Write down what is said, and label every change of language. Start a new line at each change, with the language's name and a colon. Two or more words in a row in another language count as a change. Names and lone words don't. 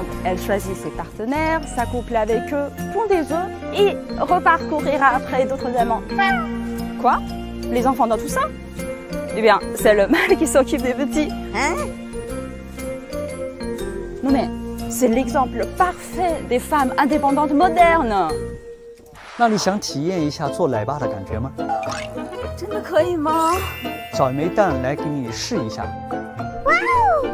French: Elle choisit ses partenaires, s'accouple avec eux, pond des œufs et reparcourira après d'autres amants. Quoi? Les enfants dans tout ça? Eh bien, c'est le mâle qui s'occupe des petits. Hein? Non mais, c'est l'exemple parfait des femmes indépendantes modernes.
Chinese: 那你想体验一下做奶爸的感觉吗？真的可以吗？找一枚蛋来给你试一下。哇哦！